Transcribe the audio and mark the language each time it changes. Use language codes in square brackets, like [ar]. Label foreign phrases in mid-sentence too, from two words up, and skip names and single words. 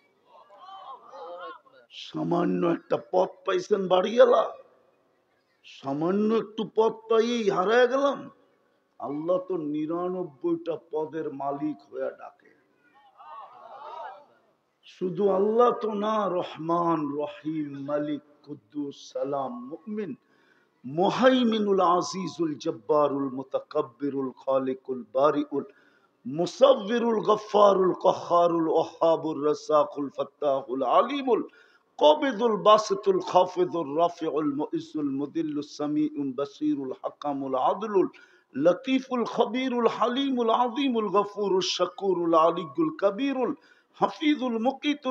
[bn] সামান্য একটা পথ পাইছেন বাড়িওয়ালা, সামান্য একটু পথ পাইয়েই হারায় গেলাম। আল্লাহ তো 99টা পদের মালিক হয়ে ডাকে। শুধু আল্লাহ তো না, রহমান, রহিম, মালিক, কুদ্দুস, সালাম, মুমিন, মুহাইমিনুল, আজিজুল, জব্বারুল, মুতাকাব্বিরুল, খালিকুল, বারিউল, মুসাব্বিরুল, গফফারুল, কহ্হারুল, ওয়াহ্হাবুর, রাসাকুল, ফাত্তাহুল, আলিমুল, কবিদুল, বাসিতুল, খাফিদুল, রাফিউল, মুইজ্জুল, মুদিল্লুস, সামিউল, বাসীরুল, হাকামুল, আদলুল, লতীফুল, খবীরুল, হালিমুল, আযীমুল, গফুরুল, শাকুরুল, আলিয়্যুল, কবীরুল, হাফিজুল, মুকিতুল,